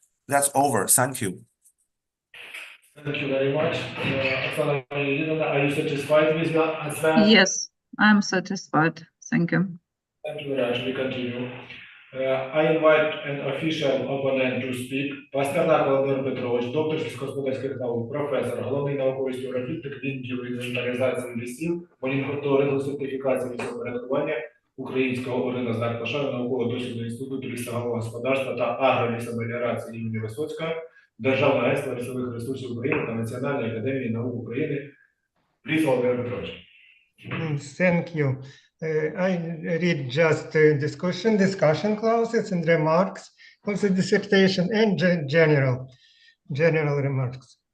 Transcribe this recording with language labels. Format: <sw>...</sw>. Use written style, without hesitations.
<en>That's over. Thank you. Thank you very much. Oksana Leonidovna, are you satisfied with your answer? Yes, I'm satisfied. Thank you. Thank you very much. We continue. I invite an official opponent to speak.</en> <uk>Пастернак Володимир Петрович, доктор сільськогосподарських наук, професор, головний науковий співробітник відділу інвентаризації лісів, моніторингу сертифікації лісопорядкування Українського ордена знак пошани науково-дослідного інституту лісового господарства та агролісомеліорації імені Висоцького, Державного агентства лісових ресурсів України та Національної академії наук України. Please, Володимир Петрович.</uk> <en>Thank you. I read just discussion clauses and remarks of the dissertation and general remarks.</en>